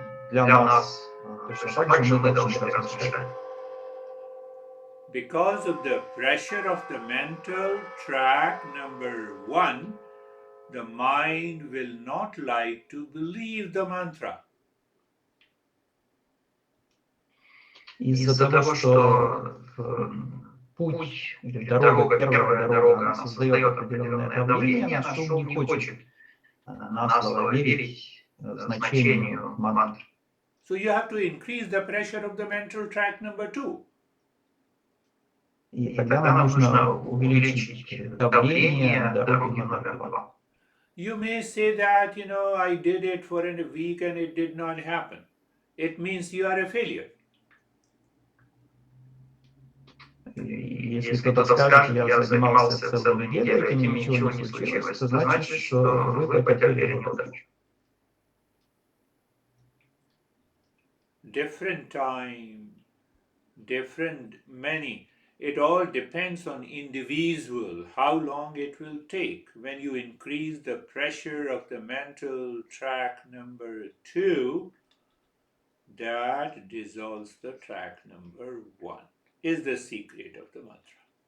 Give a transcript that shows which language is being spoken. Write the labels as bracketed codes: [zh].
[ru] Для нас точно так же мы должны размышлять. [en] Because of the pressure of the mental track number 1, the mind will not like to believe the mantra. [ru] Из-за того, что путь или дорога, первая дорога, она создает определенное давление, наш ум не хочет на слово верить значению мантры. [en] So you have to increase the pressure of the mental track number 2. [ru] И тогда нам нужно увеличить давление дороги номер 2. [en] You may say that, I did it for a week and it did not happen. It means you are a failure. [ru] Если кто-то скажет, я занимался целую неделю, этим ничего не случилось, это значит, что вы потерпели неудачу. [en] Different time, different many. It all depends on individual, how long it will take. When you increase the pressure of the mental track number 2, that dissolves the track number 1, is the secret of the mantra.